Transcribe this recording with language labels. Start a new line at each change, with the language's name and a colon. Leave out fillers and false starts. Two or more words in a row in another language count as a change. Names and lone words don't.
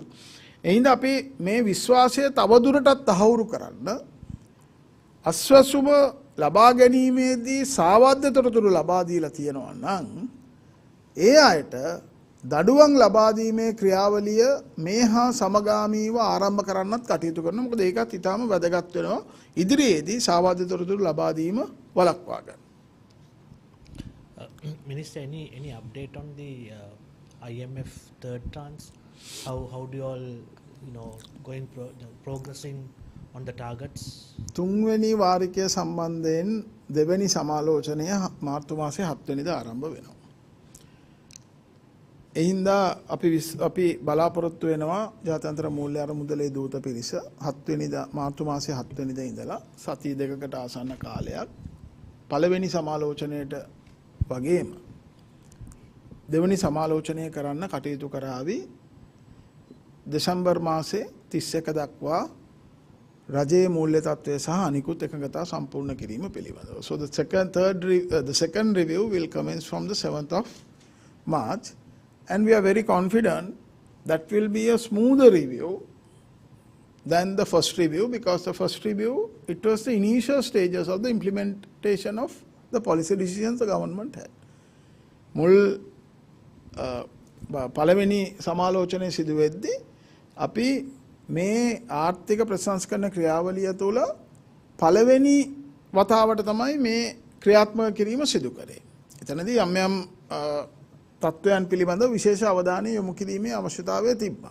Sinhala: එහෙනම් අපි මේ විශ්වාසය තවදුරටත් තහවුරු කරන්න අස්වැසුම ලබා ගැනීමේදී සාවද්‍ය තොරතුරු ලබා දීලා තියෙනවා නම් ඒ අයට දඩුවම් ලබා දීමේ ක්‍රියාවලිය මේ හා සමගාමීව ආරම්භ කරන්නත් කටයුතු කරනවා. මොකද ඒකත් ඊටාම වැදගත් වෙනවා ඉදිරියේදී සාවද්‍ය තොරතුරු ලබා දීම වළක්වා ගන්න.
English: Minister, any update on the IMF third tranche? How do you all progressing on the targets?
Sinhala: තුන්වෙනි වාරිකය සම්බන්ධයෙන් දෙවෙනි සමාලෝචනය මාර්තු මාසයේ 7 වෙනිදා ආරම්භ වෙනවා. එහින්දා අපි බලාපොරොත්තු වෙනවා ජාත්‍යන්තර මූල්‍ය අරමුදලේ දූත පිරිස 7 වෙනිදා මාර්තු මාසයේ 7 වෙනිදා ඉඳලා සති දෙකකට ආසන්න කාලයක් පළවෙනි සමාලෝචනයේට වගේම දෙවෙනි සමාලෝචනය කරන්න කටයුතු කරાવી දෙසැම්බර් මාසේ 31 දක්වා රජයේ මූල්‍ය තත්ත්වය සහ අනිකුත් එකඟතා සම්පූර්ණ කිරීම පිළිබඳව.
English: So the second review will commence from the 7th of March, and we are very confident that will be a smoother review than the first review, because the first review, it was the initial stages of the implementation of the policy decisions the government had.
Sinhala: මුල් පළවෙනි සමාලෝචනයේ සිදු වෙද්දී අපි මේ ආර්ථික ප්‍රසංස්කරණ ක්‍රියාවලිය තුළ පළවෙනි වතාවට තමයි මේ ක්‍රියාත්මක කිරීම සිදු කරේ. එතනදී යම් තත්ත්වයන් පිළිබඳව විශේෂ අවධානය යොමු කිරීමේ අවශ්‍යතාවය තිබ්බා.